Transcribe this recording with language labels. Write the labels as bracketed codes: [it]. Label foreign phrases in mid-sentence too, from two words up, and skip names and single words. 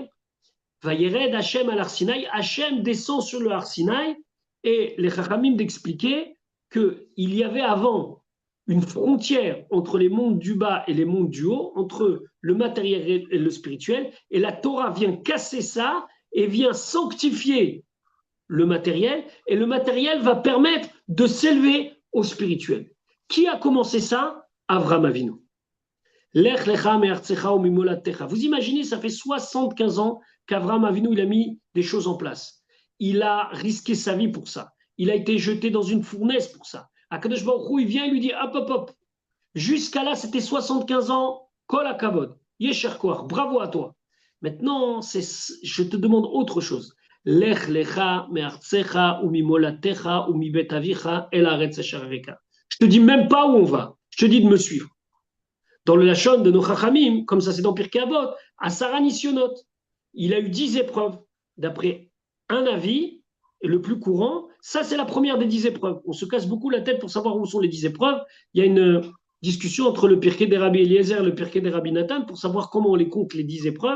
[he] וירד השם על הר סיני, [fr] Hachem descend sur le Arsinaï, et les Chachamim d'expliquer qu'il y avait avant une frontière entre les mondes du bas et les mondes du haut, entre le matériel et le spirituel, et la Torah vient casser ça et vient sanctifier le matériel, et le matériel va permettre de s'élever au spirituel. Qui a commencé ça? Avram Avinu. [he] לך לך מארצך וממולדתך. [fr] Vous imaginez, ça fait 75 ans qu'Avram Avinu il a mis des choses en place. Il a risqué sa vie pour ça. Il a été jeté dans une fournaise pour ça. Akadosh Baruch Hu, il vient et lui dit hop, hop, hop. Jusqu'à là, c'était 75 ans. [he] כל הכבוד. יישר כוח. [fr] Bravo à toi. Maintenant, je te demande autre chose. [he] לך לך מארצך וממולדתך ומבית אביך אל הארץ אשר אראך. [fr] Je te dis même pas où on va. Je te dis de me suivre. Dans le Lachon de nos Chachamim, comme ça c'est dans Pirkei Avot, à Sarah Nissionot, il a eu 10 épreuves. D'après un avis, et le plus courant, ça c'est la première des 10 épreuves. On se casse beaucoup la tête pour savoir où sont les 10 épreuves. Il y a une discussion entre le Pirkei des Rabbi Eliezer et le Pirkei des Rabbi Nathan pour savoir comment on les compte les 10 épreuves.